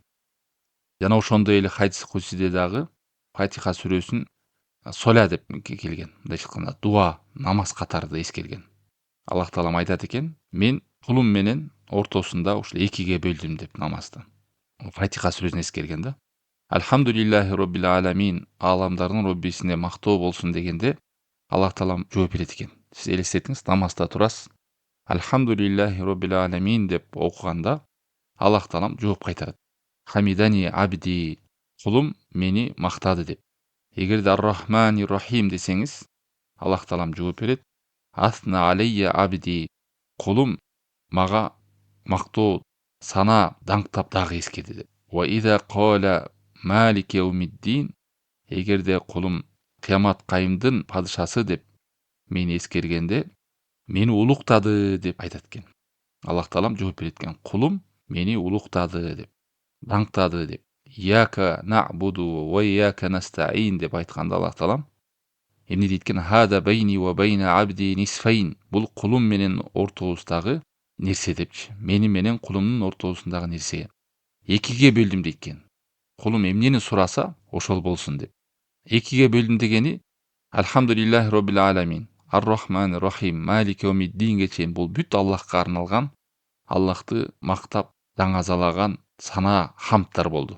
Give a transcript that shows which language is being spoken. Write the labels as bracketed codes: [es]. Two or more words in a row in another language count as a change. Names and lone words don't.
[ky] Жана ошондой эле хадис кудсиде дагы Фатиха сүрөсүн соля деп келген. Мындайча айтканда дуа, намаз катарында эскерген. Аллах таалам айтат экен: "Мен кулум менен ортосунда ушул экиге бөлдүм" деп намазды. Фатиха сүрөсүн эскерген да. [ar] الحمد لله رب العالمين, [ky] аламдардын Роббисине мактоо болсун дегенде Аллах таалам жооп берет экен. Сиз элестетиңиз, намазда турасыз. [ar] الحمد لله رب العالمين [ky] деп окуганда Аллах таалам жооп кайтарат. [ar] حمدني عبدي, [ky] кулум мени мактады деп. Эгерде [ar] الرحمن الرحيم [ky] десеңиз, Аллах таалам жооп берет. [ar] أثنى علي عبدي, [ky] кулум мага мактоо сана даңктап дагы эскерди деп. [ar] وإذا قال مالك يوم الدين, [ky] эгерде кулум кыямат кайымдын падышасы деп мени эскергенде, мени улуктады деп айтат экен. Аллах таалам жооп берет экен. Кулум мени улуктады деп, даңктады деп. [ar] إياك نعبد وإياك نستعين [ky] деп айтканда Аллах таалам эмне дейт экен? [ar] هذا بيني وبين عبدي نصفين. [ky] Бул кулум менен ортобуздагы нерсе депчи. Мени менен кулумдун ортосундагы нерсе. Экиге бөлдүм дейт экен. Кулум эмнени сураса, ошол болсун деп. Экиге бөлдүм дегени [ar] الحمد لله رب العالمين, الرحمن الرحيم, مالك يوم الدين [ky] чейин бул бүт Аллахка арналган, Аллахты мактап, даңазалаган сана хамдтар болду.